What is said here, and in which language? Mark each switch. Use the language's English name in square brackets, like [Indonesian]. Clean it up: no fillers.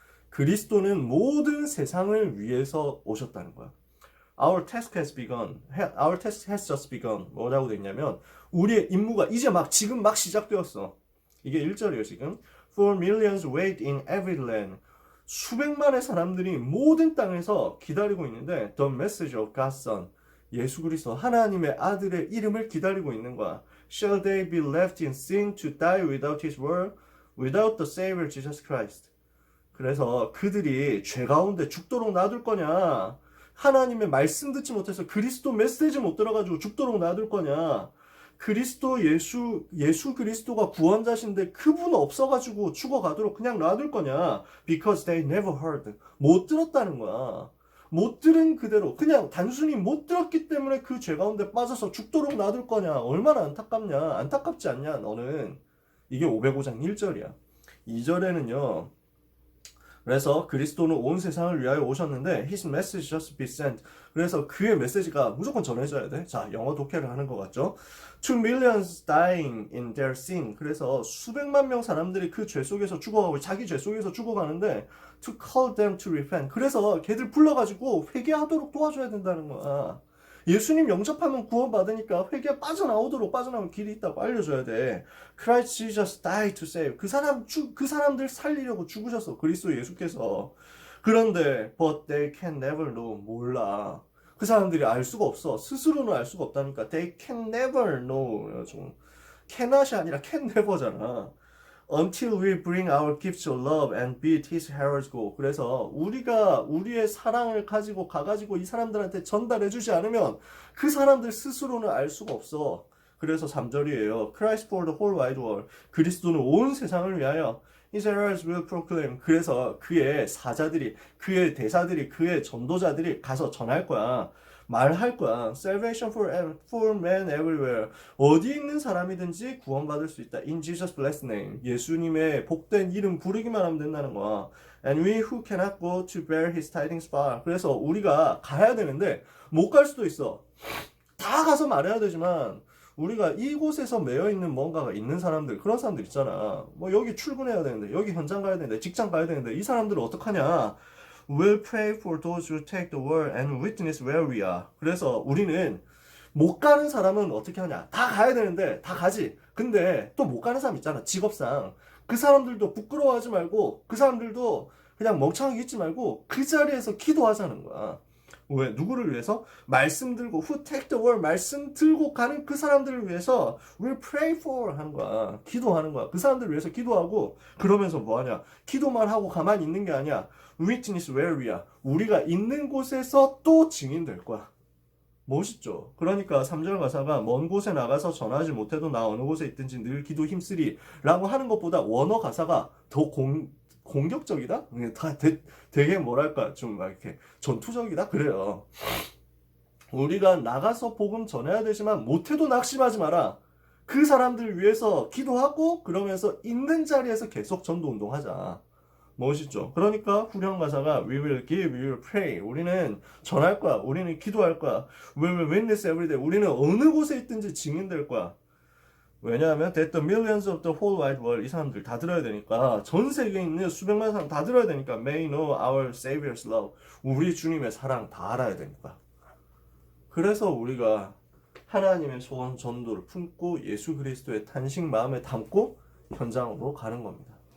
[Korean] 그리스도는 모든 세상을 위해서 오셨다는 거야. [English] Our task has begun. Our task has just begun. [Korean] 뭐라고 되어 있냐면 우리의 임무가 이제 지금 막 시작되었어. 이게 1절이에요 지금. [English] For millions wait in every land. [Korean] 수백만의 사람들이 모든 땅에서 기다리고 있는데 [English] The message of God's Son. [Korean] 예수 그리스도 하나님의 아들의 이름을 기다리고 있는 거야. [English] Shall they be left in sin to die without His word? Without the Savior Jesus Christ. [Korean] 그래서 그들이 죄 가운데 죽도록 놔둘 거냐? 하나님의 말씀 듣지 못해서 그리스도 메시지 못 들어가지고 죽도록 놔둘 거냐? 그리스도 예수 그리스도가 구원자신데 그분 없어가지고 죽어가도록 그냥 놔둘 거냐? [English] Because they never heard. [Korean] 못 들었다는 거야. 못 들은 그대로 그냥 단순히 못 들었기 때문에 그 죄 가운데 빠져서 죽도록 놔둘 거냐? 얼마나 안타깝냐? 안타깝지 않냐? 너는. 이게 505장 1절이야. 2절에는요. 그래서 그리스도는 온 세상을 위하여 오셨는데 [English] His message just be sent. [Korean] 그래서 그의 메시지가 무조건 전해져야 돼. 자, 영어 독해를 하는 것 같죠? [English] To millions dying in their sin. [Korean] 그래서 수백만 명 사람들이 그 죄 속에서 죽어가고 자기 죄 속에서 죽어가는데 [English] to call them to repent. [Korean] 그래서 걔들 불러가지고 회개하도록 도와줘야 된다는 거야. 예수님 영접하면 구원받으니까 회개 빠져나오는 길이 있다고 알려줘야 돼. [English] Christ Jesus died to save. [Korean] 그 사람들 살리려고 죽으셨어. 그리스도 예수께서. [English] 그런데 but they can never know. [Korean] 몰라. 그 사람들이 알 수가 없어. 스스로는 알 수가 없다니까. [English] They can never know. [Korean] cannot이 아니라 can never잖아. [English] Until we bring our gifts of love and bid his heralds go. [Korean] 그래서 우리가 우리의 사랑을 가가지고 이 사람들한테 전달해주지 않으면 그 사람들 스스로는 알 수가 없어. 그래서 3절이에요. [English] Christ for the whole wide world. [Korean] 그리스도는 온 세상을 위하여 [English] His heralds will proclaim. [Korean] 그래서 그의 사자들이, 그의 대사들이, 그의 전도자들이 가서 전할 거야. 말할 거야. [English] Salvation for men everywhere. [Korean] 어디 있는 사람이든지 구원받을 수 있다. [English] In Jesus' blessed name. [Korean] 예수님의 복된 이름 부르기만 하면 된다는 거야. [English] And we who cannot go to bear his tidings far. [Korean] 그래서 우리가 가야 되는데 못 갈 수도 있어. 다 가서 말해야 되지만 우리가 이곳에서 매여 있는 뭔가가 있는 사람들, 그런 사람들 있잖아. 뭐 여기 출근해야 되는데, 여기 현장 가야 되는데, 직장 가야 되는데, 이 사람들은 어떡하냐? [English] We'll pray for those who take the word and witness where we are. [Korean] 그래서 우리는 못 가는 사람은 어떻게 하냐? 다 가야 되는데 다 가지. 근데 또 못 가는 사람 있잖아. 직업상. 그 사람들도 부끄러워하지 말고 그 사람들도 그냥 멍청하게 있지 말고 그 자리에서 기도하자는 거야. 왜? 누구를 위해서? 말씀 들고 [English] who take the word [Korean] 말씀 들고 가는 그 사람들을 위해서 [English] we'll pray for [Korean] 하는 거야. 기도하는 거야. 그 사람들을 위해서 기도하고 그러면서 뭐 하냐? 기도만 하고 가만히 있는 게 아니야. [English] witness where we are. [Korean] 우리가 있는 곳에서 또 증인될 거야. 멋있죠. 그러니까 3절 가사가 먼 곳에 나가서 전하지 못해도 나 어느 곳에 있든지 늘 기도 힘쓰리 라고 하는 것보다 원어 가사가 더 공격적이다? 되게 뭐랄까 좀 이렇게 전투적이다? 그래요. 우리가 나가서 복음 전해야 되지만 못해도 낙심하지 마라. 그 사람들 위해서 기도하고 그러면서 있는 자리에서 계속 전도 운동하자. 멋있죠. 그러니까 후렴 가사가 [English] We will give, we will pray. [Korean] 우리는 전할 거야. 우리는 기도할 거야. [English] We will witness every day. [Korean] 우리는 어느 곳에 있든지 증인될 거야. 왜냐하면 [English] that the millions of the whole wide world [Korean] 이 사람들 다 들어야 되니까 전 세계에 있는 수백만 사람 다 들어야 되니까 [English] may know our Savior's love. [Korean] 우리 주님의 사랑 다 알아야 되니까. 그래서 우리가 하나님의 소원 전도를 품고 예수 그리스도의 탄식 마음에 담고 현장으로 가는 겁니다.